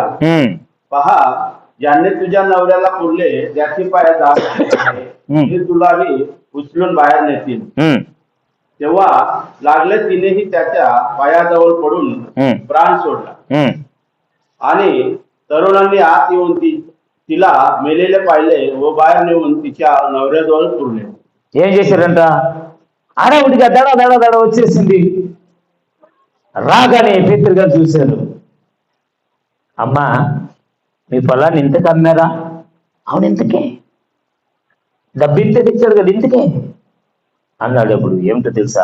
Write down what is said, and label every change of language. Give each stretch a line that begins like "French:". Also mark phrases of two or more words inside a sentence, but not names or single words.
Marathi: पहा, ज्याने तुझ्या नवऱ्याला पुरले त्याची पाय दाब ते तुलाही उचलून बाहेर नेतील. तेव्हा लागले तिनेही त्याच्या पायाजवळ पडून प्राण सोडला. आणि तरुणांनी आत येऊन तिला मेलेले पाहिले व बाहेर नेऊन तिच्या नवऱ्याजवळ पुरले.
Telugu: ఏం చేశారంట? ఆడవుడిగా దడ దడ దడ వచ్చేసింది. రాగానే పేతురు గారు చూశారు. అమ్మా, మీ పొలాన్ని ఇంతకు అమ్మారా? అవును, ఇంతకే. డబ్బు ఇంత తెచ్చాడు కదా, ఇంతకే అన్నాడు. అప్పుడు ఏమిటో తెలుసా?